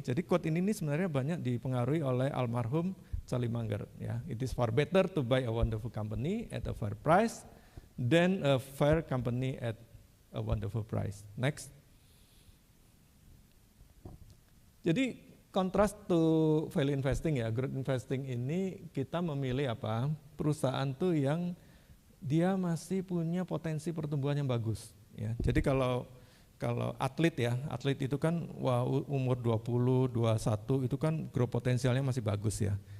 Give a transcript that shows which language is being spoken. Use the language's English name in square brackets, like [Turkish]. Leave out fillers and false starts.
[Indonesian] Jadi quote ini sebenarnya banyak dipengaruhi oleh almarhum Charlie Munger. [English] Ya, it is far better to buy a wonderful company at a fair price than a fair company at a wonderful price. Next. [Indonesian] Jadi kontras to value investing, ya, growth investing ini kita memilih perusahaan tuh yang dia masih punya potensi pertumbuhan yang bagus. Ya, jadi kalau atlet itu kan umur 20, 21 itu kan growth potensialnya masih bagus, ya.